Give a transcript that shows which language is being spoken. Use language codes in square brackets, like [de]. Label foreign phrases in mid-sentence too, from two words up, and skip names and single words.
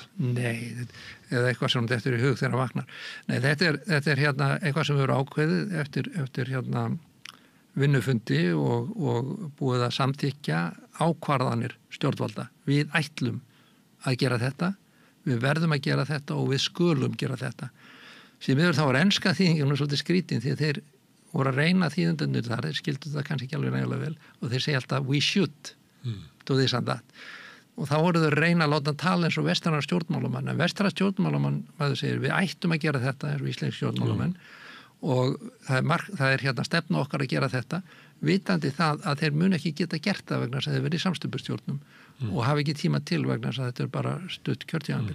[is] Nei, eða eitthvað sem hann dettur í hug þegar hann vaknar. Nei, þetta er hérna eitthvað sem verður ákveðið eftir hérna vinnufundi og búið að samþykkja ákvarðanir stjórnvalda. Við ætlum að gera þetta, við verðum að gera þetta og við skulum gera þetta. Sem yfir þá var enska þýðingin svolítið skrítin því að þeir voru að reyna þýðendurnir þar, þeir skildu það kannski ekki alveg nægilega vel og þeir segja alltaf [en] we should do this and that. [is] Og þá voru þeir að reyna að láta tala eins og vestrænar stjórnmálumann. En vestrænar stjórnmálumann, maður segir, við ættum að gera þetta eins og íslensk stjórnmálumenn og það er hérna stefna okkar að gera þetta vitandi það að þeir mun ekki geta gert það vegna þess að þeir verið í samstupustjórnum og hafa ekki tíma til vegna þess að þetta er bara stutt kjörtímabil.